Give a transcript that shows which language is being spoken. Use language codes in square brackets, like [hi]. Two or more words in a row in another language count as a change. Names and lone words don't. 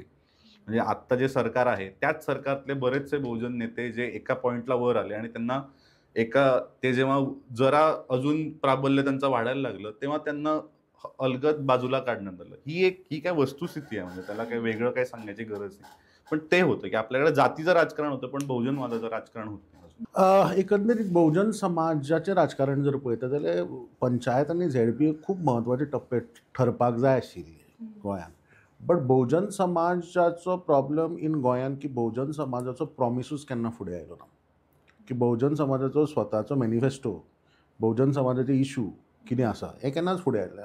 [mr] म्हणजे आत्ता जे सरकार आहे त्याच सरकारतले बरेचसे बहुजन नेते जे एका पॉइंटला वर आले आणि त्यांना ते जेव्हा जरा अजून प्राबल्य त्यांचं वाढायला लागलं तेव्हा त्यांना अलगद बाजूला काढण्यात आलं. ही काय वस्तुस्थिती आहे, म्हणजे त्याला काही वेगळं काही सांगण्याची गरज नाही. पण ते होतं की आपल्याकडे जातीचं राजकारण होतं पण बहुजनवादाचं राजकारण होत नाही. [kok] एकंदरीत बहुजन समाजाचे राजकारण जर पळयता जाल्यार पंचायत आनी ZP खूब महत्वाचे टप्पे ठरपाक जाय आशिल्ले गोंयांत. बट बहुजन समाजाचो [en] problem in [kok] गोंयांत की बहुजन समाजाचो प्रॉमिसूच केन्ना फुडें आयलो ना. की बहुजन समाजाचो स्वताचो मॅनिफेस्टो, बहुजन समाजाचे इशू कितें आसा हें केन्नाच फुडें आयलें.